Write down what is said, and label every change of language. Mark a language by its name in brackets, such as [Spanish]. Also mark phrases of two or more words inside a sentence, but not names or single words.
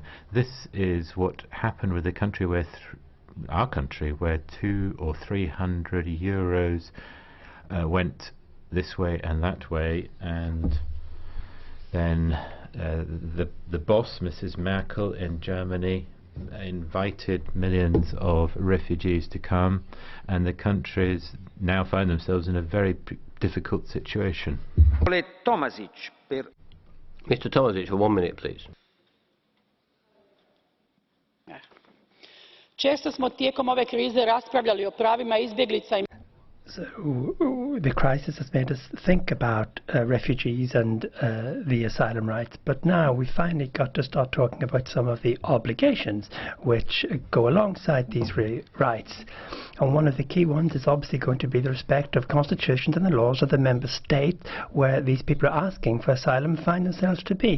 [English] This is what happened with the country where our country, where 200 or 300 euros went this way and that way, and then the boss, Mrs. Merkel in Germany, invited millions of refugees to come, and the countries now find themselves in a very difficult situation. Mr. Tomasic, for 1 minute, please. [Croatian] Često smo tijekom ove krize raspravljali o pravima izbjeglica. [English] So the crisis has made us think about refugees and the asylum rights, but now we finally got to start talking about some of the obligations which go alongside these rights. And one of the key ones is obviously going to be the respect of constitutions and the laws of the member state where these people are asking for asylum find themselves to be.